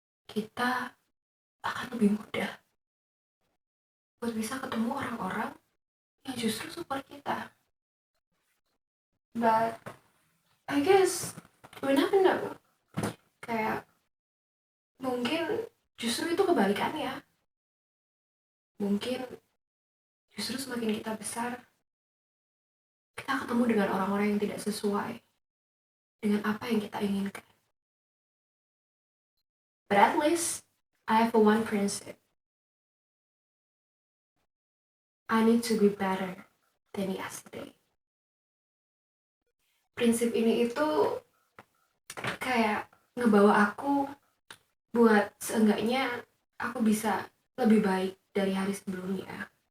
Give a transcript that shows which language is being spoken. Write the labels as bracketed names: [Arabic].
[Indonesian] Kita akan lebih mudah buat bisa ketemu orang-orang yang justru support kita. [English] But I guess we never know. [Indonesian] Kayak mungkin justru itu kebalikannya. Mungkin justru semakin kita besar, kita ketemu dengan orang-orang yang tidak sesuai dengan apa yang kita inginkan. [English] But at least I have one principle. I need to be better than yesterday. [Indonesian] Prinsip ini itu kayak ngebawa aku buat seenggaknya aku bisa lebih baik dari hari sebelumnya.